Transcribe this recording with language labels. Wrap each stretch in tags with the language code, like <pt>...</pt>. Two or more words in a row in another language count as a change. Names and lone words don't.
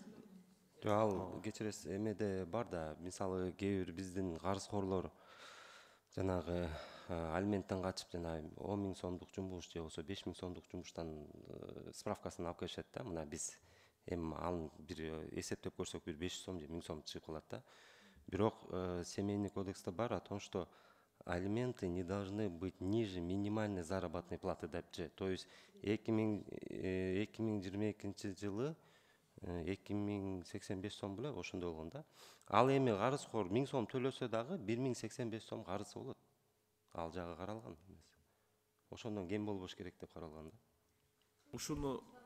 <ky>Ал кечиресиз, эмеде бар да, мисалы кээ бир биздин карызкорлор жанагы алименттен качып жана 10 000 сомдук жумуш же болбосо 5 000 сомдук жумуштан справкасын алып келишет да. Мына биз эми аны бир эсептеп көрсөк бир 500 сом же 1000 сом чыгып калат да. Бирок семейный кодексте бар</ky> <ru>о том, что алименты не должны быть ниже минимальной заработной платы депчи. То есть</ru> <ky>2022 жылы 2085 сом беле ошондой болгон да. Ал эми карызкор 1000 сом төлөсө дагы 1085 сом карызы болот. Ал жагы каралган эмес. Ошондон кем болбош керек деп каралган да. Ушуну</ky>